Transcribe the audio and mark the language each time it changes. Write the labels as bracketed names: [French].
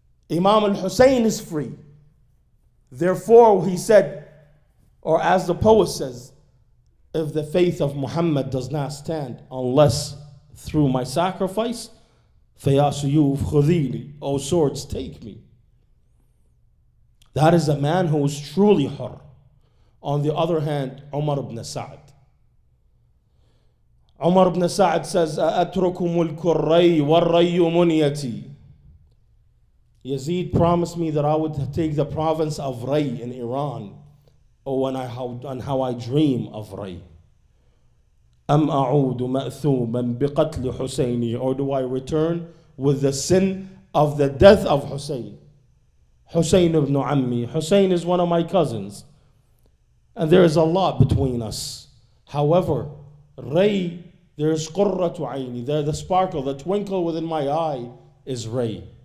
[English] Imam al-Hussein is free. Therefore, he said, or as the poet says, if the faith of Muhammad does not stand unless through my sacrifice, [Arabic] فَيَا سُيُوفْ خُذِينِي, [English] O swords, take me. That is a man who is truly hur. On the other hand, Umar ibn Sa'd. [Arabic] Umar ibn Sa'd [English] says, [Arabic] أَأَتْرُكُ مُلْكُ الرَّيِّ وَالرَّيُّ مُنْيَتِي. [English] Yazid promised me that I would take the province of Ray in Iran. Oh, and how I dream of Ray. [Arabic] أَمْ أَعُودُ مَأْثُومًا بِقَتْلِ حُسَيْنِ. [English] Or do I return with the sin of the death of Hussein? Hussein [Arabic] ibn Ammi. [English] Hussein is one of my cousins. And there is a lot between us. However, Ray, there is [Arabic] qurratu ayni. [English] There, the sparkle, the twinkle within my eye is Ray.